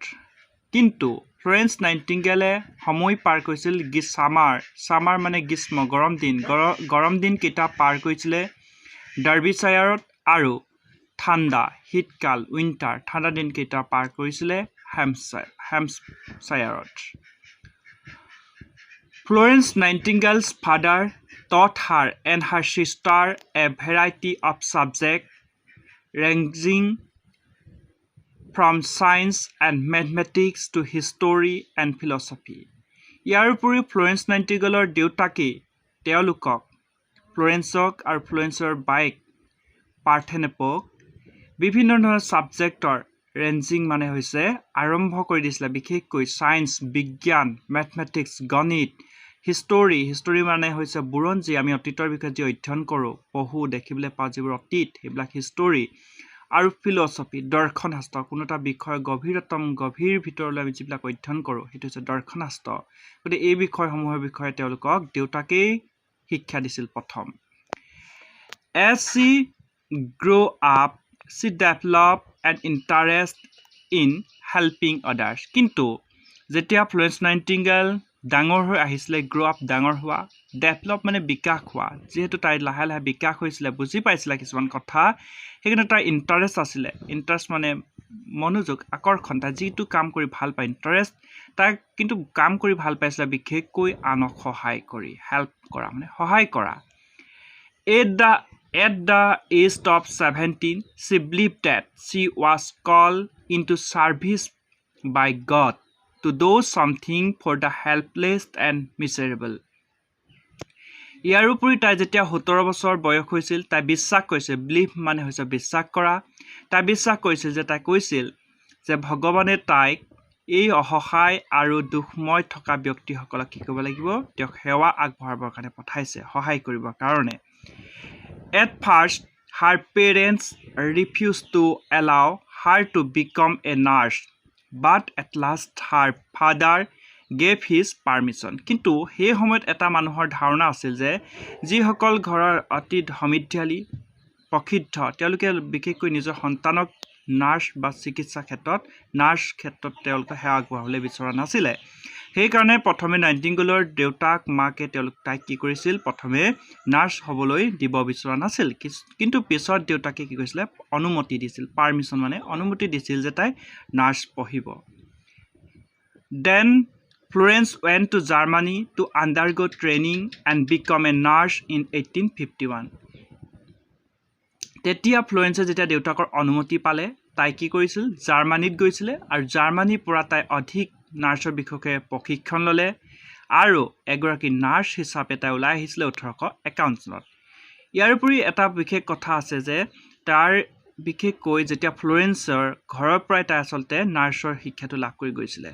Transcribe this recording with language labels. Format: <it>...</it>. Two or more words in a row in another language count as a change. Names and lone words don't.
<as>কিন্তু ফ্লোৰেন্স নাইটিঙ্গেলে সময় পাৰ কৰিছিল ছামাৰ মানে গ্ৰীষ্ম গৰম দিন কেইটা পাৰ কৰিছিলে ডাৰ্বিশ্বায়াৰত আৰু ঠাণ্ডা শীতকাল উইণ্টাৰ ঠাণ্ডা দিন কেইটা পাৰ কৰিছিলে হেম্পশ্বায়াৰত।</as> <en>Florence Nightingale's father taught her and her sister a variety of subjects ranging from science and mathematics to history and philosophy.</en> <as>ইয়াৰ উপৰি ফ্লোৰেন্স নাইটিঙ্গেলৰ দেউতাকে তেওঁলোকক ফ্লোৰেন্সক আৰু ফ্লোৰেন্সৰ বাইক পাৰ্থেনোপক বিভিন্ন ধৰণৰ ছাবজেক্টৰ ৰেঞ্জিং মানে হৈছে আৰম্ভ কৰি দিছিলে, বিশেষকৈ ছায়েন্স বিজ্ঞান মেথমেটিক্স গণিত হিষ্টৰী মানে হৈছে বুৰঞ্জী, আমি অতীতৰ বিষয়ে যি অধ্যয়ন কৰোঁ পঢ়ো দেখিবলৈ পাওঁ যিবোৰ অতীত সেইবিলাক হিষ্টৰী, আৰু ফিলচফি দৰ্শন শাস্ত্ৰ কোনো এটা বিষয়ৰ গভীৰ ভিতৰলৈ আমি যিবিলাক অধ্যয়ন কৰোঁ সেইটো হৈছে দৰ্শন শাস্ত্ৰ। গতিকে এই বিষয়সমূহৰ বিষয়ে তেওঁলোকক দেউতাকেই শিক্ষা দিছিল প্ৰথম।</as> <en>As she grew up she developed an interest in helping others.</en> <as>কিন্তু যেতিয়া ফ্লোৰেন্স নাইটিংগেল ডাঙৰ হৈ আহিছিলে,</as> <en>grow up</en> <as>ডাঙৰ হোৱা, ডেভেলপ মানে বিকাশ হোৱা, যিহেতু তাইৰ লাহে লাহে বিকাশ হৈছিলে, বুজি পাইছিলে কিছুমান কথা, সেইকাৰণে তাইৰ ইণ্টাৰেষ্ট আছিলে। ইণ্টাৰেষ্ট মানে মনোযোগ, আকৰ্ষণ, তাই যিটো কাম কৰি ভাল পায়, ইণ্টাৰেষ্ট, তাই কিন্তু কাম কৰি ভাল পাইছিলে বিশেষকৈ আনক সহায় কৰি, হেল্প কৰা মানে সহায় কৰা।</as> <en>At the age of 17, she believed that she was called into service by God to do something for the helpless and miserable.</en> <as>ইয়াৰ উপৰি তাই যেতিয়া 17 বছৰ বয়স হৈছিল, তাই বিশ্বাস কৰিছিল, বিলিভ মানে হৈছে বিশ্বাস কৰা, তাই বিশ্বাস কৰিছিল যে তাই কৈছিল যে ভগৱানে তাইক এই অসহায় আৰু দুখময় থকা ব্যক্তিসকলক কি কৰিব লাগিব, তেওঁক সেৱা আগবঢ়াবৰ কাৰণে পঠাইছে, সহায় কৰিবৰ কাৰণে।</as> <en>At first, her parents refused to allow her to become a nurse, but at last her father gave his permission.</en> <as>কিন্তু সেই সময়ত এটা মানুহৰ ধাৰণা আছিল যে যিসকল ঘৰৰ অতি সমৃদ্ধিশালী, প্ৰসিদ্ধ, তেওঁলোকে বিশেষকৈ নিজৰ সন্তানক নাৰ্ছ বা চিকিৎসা ক্ষেত্ৰত, নাৰ্ছ ক্ষেত্ৰত তেওঁলোকে সেৱা আগবঢ়াবলৈ বিচৰা নাছিলে। সেইকাৰণে প্ৰথমে নাইটিংগেলৰ দেউতাক মাকে তাইক কি কৰিছিল, প্ৰথমে নাৰ্ছ হ'বলৈ দিব বিচৰা নাছিল, কিন্তু পিছত দেউতাকে কি কৰিছিলে, অনুমতি দিছিল, পাৰ্মিশ্যন মানে অনুমতি দিছিল যে তাই নাৰ্ছ পঢ়িব।</as> <en>Then Florence went to Germany to undergo training and become a nurse in 1851.</en> <as>তেতিয়া ফ্লোৰেন্সে যেতিয়া দেউতাকৰ অনুমতি পালে, তাই কি কৰিছিল, জাৰ্মানীত গৈছিলে, আৰু জাৰ্মানীৰ পৰা তাই অধিক নাৰ্ছৰ বিষয়ে প্ৰশিক্ষণ ল'লে, আৰু এগৰাকী নাৰ্ছ হিচাপে তাই ওলাই আহিছিলে 1851 চনত। ইয়াৰ উপৰি এটা বিশেষ কথা আছে যে তাৰ বিশেষকৈ যেতিয়া ফ্লোৰেন্সৰ ঘৰৰ পৰাই তাই আচলতে নাৰ্ছৰ শিক্ষাটো লাভ কৰি গৈছিলে।</as>